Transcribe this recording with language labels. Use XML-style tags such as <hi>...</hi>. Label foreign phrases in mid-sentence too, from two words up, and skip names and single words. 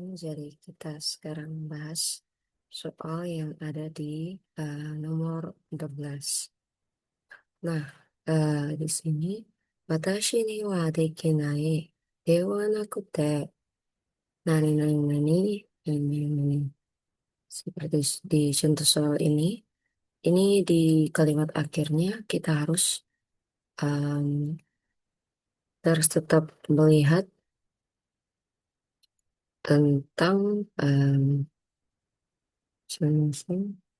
<id>Jadi kita sekarang bahas soal yang ada di nomor 13. Nah, di sini,</id> <ja>watashi ni wa dekinai, de wa nakute, nani nani nani, nani nani.</ja> <id>Seperti di contoh soal ini di kalimat akhirnya kita harus em, harus tetap melihat tentang sebenarnya.</id>